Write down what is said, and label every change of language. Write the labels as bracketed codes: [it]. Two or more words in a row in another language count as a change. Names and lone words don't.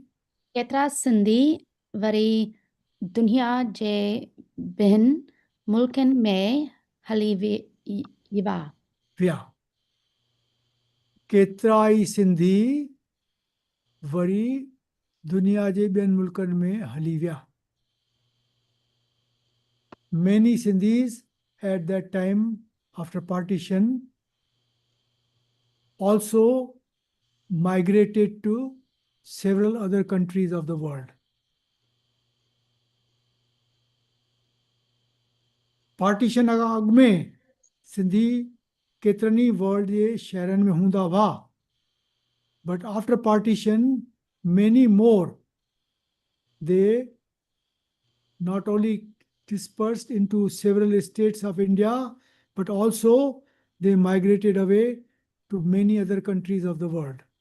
[sd] केतिरा सिंधी वरी दुनिया जे ॿियनि मुल्कनि में हली विया Vya. केतिराई सिंधी वरी दुनिया जे ॿियनि मुल्कनि में हली विया. [en] Many Sindhis at that time after partition also migrated to several other countries of the world. [sd] Partition खां अॻु में सिंधी केतिरनि वर्ल्ड जे शहरनि में हूंदा हुआ. [en] But after partition, many more, they not only dispersed into several states of India, but also they migrated away to many other countries of the world.